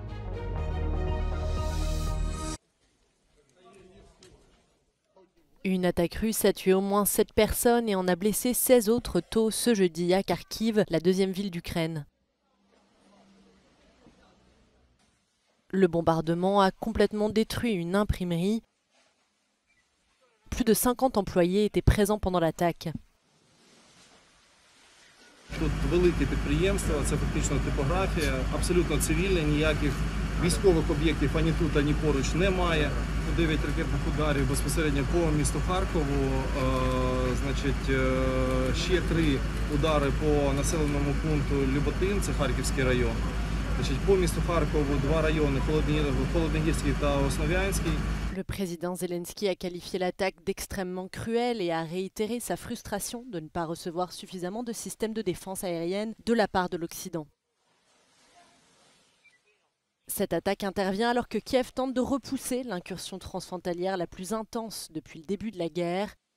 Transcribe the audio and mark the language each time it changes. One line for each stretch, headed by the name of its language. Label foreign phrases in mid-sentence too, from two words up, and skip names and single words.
French: Une attaque russe a tué au moins 7 personnes et en a blessé 16 autres tôt ce jeudi à Kharkiv, la deuxième ville d'Ukraine. Le bombardement a complètement détruit une imprimerie. Plus de 50 employés étaient présents pendant l'attaque.
Ukrainian: Тут велике підприємство, це фактично типографія, абсолютно цивільне, ніяких військових об'єктів ані тут, ані поруч немає. 9 ракетних ударів безпосередньо по місту Харкову, ще 3 удари по населеному пункту Люботин, це Харківський район. По місту Харкову 2 райони, Холодногірський та Основ'янський.
French: Le président Zelensky a qualifié l'attaque d'extrêmement cruelle et a réitéré sa frustration de ne pas recevoir suffisamment de systèmes de défense aérienne de la part de l'Occident. Cette attaque intervient alors que Kiev tente de repousser l'incursion transfrontalière la plus intense depuis le début de la guerre.